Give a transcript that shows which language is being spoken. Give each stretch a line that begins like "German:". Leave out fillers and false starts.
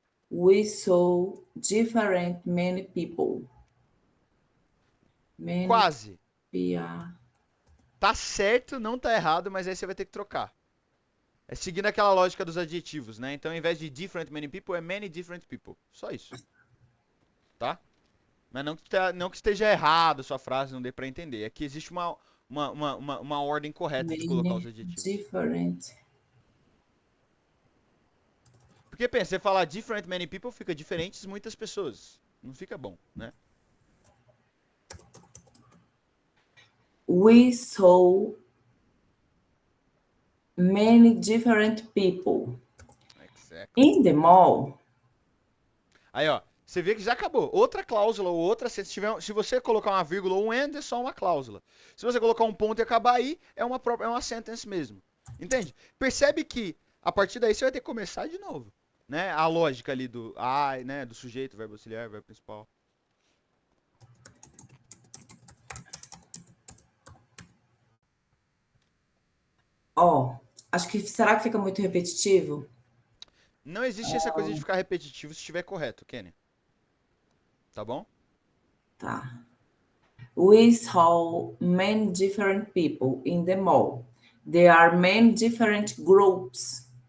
English: We saw different many people. Many
Portuguese: Quase. PR. Tá certo, não tá errado, mas aí você vai ter que trocar. É seguindo aquela lógica dos adjetivos, né? Então, ao invés de
English: different many people,
Portuguese: é
English: many different people.
Portuguese: Só isso, tá? Mas não que esteja errado a sua frase, não dê pra entender. É que existe uma ordem correta de colocar os
English: Many
Portuguese: adjetivos.
English: different.
Portuguese: Porque pensa, você falar
English: different many people,
Portuguese: fica diferentes muitas pessoas. Não fica bom, né?
English: We saw many different people. Exactly. In the mall.
Portuguese: Aí, ó, você vê que já acabou. Outra cláusula ou outra, se você colocar uma vírgula ou um and, é só uma cláusula. Se você colocar um ponto e acabar aí, é uma sentence mesmo. Entende? Percebe que a partir daí você vai ter que começar de novo, né? A lógica ali do I, né, do sujeito, verbo auxiliar, verbo principal. Ó, acho que será que fica muito repetitivo? Não existe essa coisa de ficar repetitivo se estiver correto, Kenny. Tá bom? Tá.
English: We saw many different people in the mall. There are many different groups.